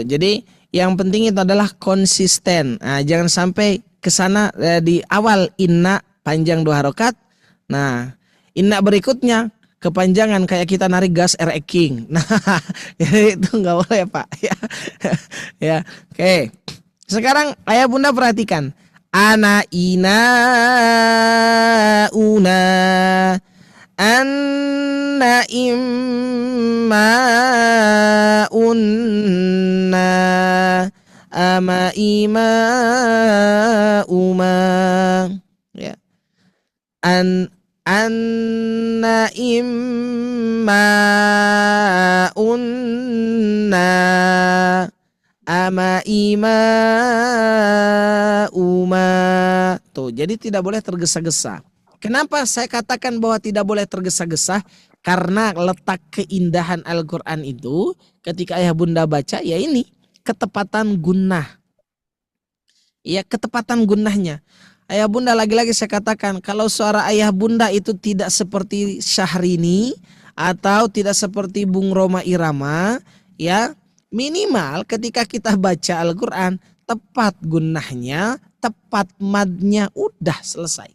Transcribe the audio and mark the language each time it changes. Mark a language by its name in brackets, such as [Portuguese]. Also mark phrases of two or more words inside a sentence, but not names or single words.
[Indonesian] Jadi yang penting itu adalah konsisten. Nah, jangan sampai ke sana di awal inna panjang 2 harokat. Nah, inna berikutnya kepanjangan kayak kita narik gas R King. Nah, itu nggak boleh, Pak. Ya, oke. Sekarang ayah bunda perhatikan. [Arabic] Ana ina una anna imma unna ama ima uma, [Indonesian] ya. [Arabic] Anna imma unna ama ima uma. [Indonesian] Tuh, jadi tidak boleh tergesa-gesa. Kenapa saya katakan bahwa tidak boleh tergesa-gesa? Karena letak keindahan Al-Quran itu ketika ayah bunda baca, ya ini ketepatan gunnah. Ya, ketepatan gunnahnya. Ayah bunda, lagi-lagi saya katakan, kalau suara ayah bunda itu tidak seperti Syahrini atau tidak seperti Bung Roma Irama, ya minimal ketika kita baca Al-Quran, tepat gunnahnya, tepat madnya, udah selesai.